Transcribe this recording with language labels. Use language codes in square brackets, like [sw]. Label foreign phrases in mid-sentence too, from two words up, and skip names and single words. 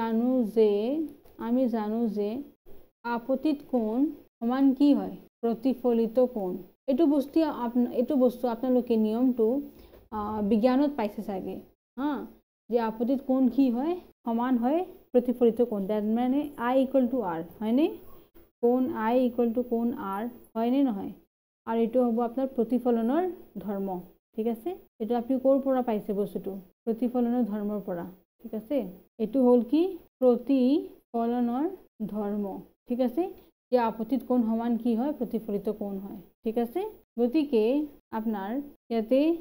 [as] জানো যে আপতিত কোণ সমান কি হয় প্ৰতিফলিত কোণ এইটো বস্তু আপোনালোকে নিয়মটো বিজ্ঞানত পাইছে চাগে হ্যাঁ যে আপতিত কোণ কি হয় সমান হয় প্ৰতিফলিত কোণ দ্যাট মানে [en] I equal to R [as] হয়নে কোণ I [en] equal to [as] কোণ R হয়নে নহয় আৰু এটো হ'ব আপোনাৰ প্ৰতিফলনৰ ধৰ্ম ঠিক আছে এটা আপনি কোৰ পৰা পাইছে বস্তুটো প্ৰতিফলনৰ ধৰ্মৰ পৰা ঠিক আছে এটো হল কি প্ৰতিফলনৰ ধৰ্ম ঠিক আছে যে আপতিত কোণ সমান কি হয় প্ৰতিফলিত কোণ হয় ঠিক আছে গতিকে আপোনাৰ ইয়াতে